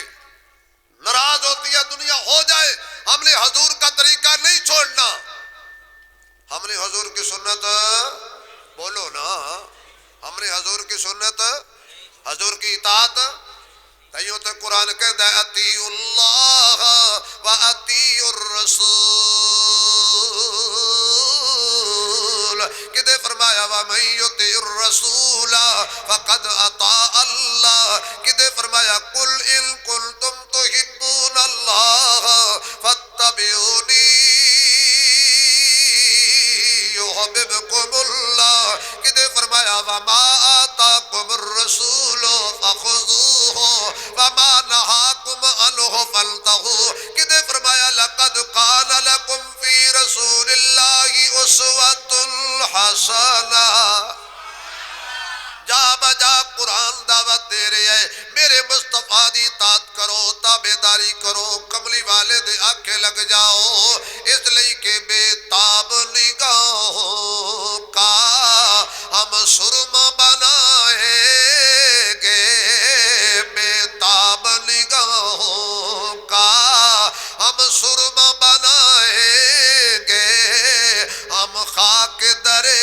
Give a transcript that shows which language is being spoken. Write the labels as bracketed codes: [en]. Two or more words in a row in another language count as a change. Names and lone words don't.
[ur] ناراض ہوتی ہے دنیا، ہو جائے، ہم نے حضور کا طریقہ نہیں چھوڑنا، ہم نے حضور کی سنت، بولو نا، ہم نے حضور کی سنت، حضور کی اطاعت، تیوں تو قرآن کہتا ہے [ar] اطیعوا اللہ و اطیعوا الرسول، [ur] کدے فرمایا [ar] وَمَن يُطِعِ الرَّسُولَ فَقَدْ أَطَاعَ اللَّهَ، [ur] کدے فرمایا [ar] قُلْ إِن كُنتُمْ تُحِبُّونَ اللَّهَ فَاتَّبِعُونِي يُحْبِبْكُمُ اللَّهُ، [ur] کدے فرمایا [ar] وَمَا آتَاكُمُ الرَّسُولُ فَخُذُوهُ وَمَا نَهَاكُمْ عَنْهُ فَانْتَهُوا، [ur] کدے فرمایا [ar] لَقَدْ كَانَ لَكُمْ فِي رَسُولِ اللَّهِ أُسْوَةٌ حَسَنَةٌ۔ [ur] جا بجا قرآن دعوت دے رہے ہیں میرے مصطفیٰ دی اطاعت کرو، تابعداری کرو، کملی والے دے آنکھیں لگ جاؤ، اس لئی کہ بے تاب نگاہوں کا ہم سرما بنائیں گے، بے تاب نگاہوں کا ہم سرما بنائیں گے، ہم خاک در